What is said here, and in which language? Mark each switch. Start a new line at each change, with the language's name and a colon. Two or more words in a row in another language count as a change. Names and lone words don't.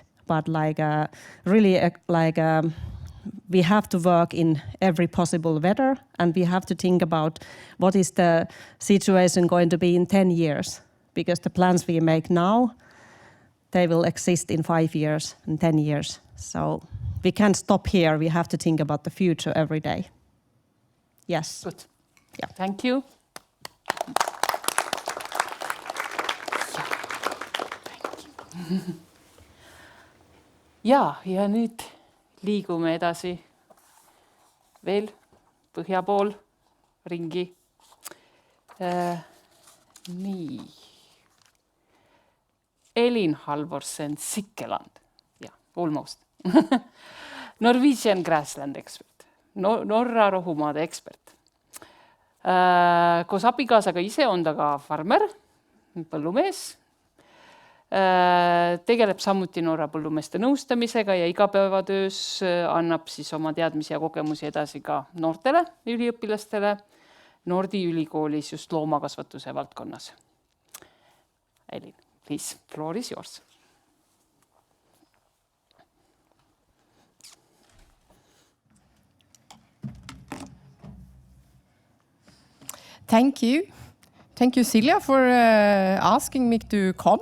English: But we have to work in every possible weather, and we have to think about what is the situation going to be in 10 years. Because the plans we make now, they will exist in 5 years and 10 years. So we can't stop here. We have to think about the future every day. Yes. Good. Yeah. Thank you.
Estonian: Ja nüüd liigume edasi veel põhja pool ringi. Nii. Elin Halvorsen Sikkeland.
English: Yeah, almost. Norwegian grassland expert.
Estonian: Norra rohumaade ekspert. Koos abikaasaga ise on ta ka farmer, põllumees. Tegeleb samuti Norra põllumeeste nõustamisega ja igapäevatöös annab siis oma teadmisi ja kogemusi edasi ka noortele üliõpilastele Nordi ülikoolis just loomakasvatuse valdkonnas.
English: Elin, please, floor is yours. Thank you. Thank you, Silja, for asking me to come.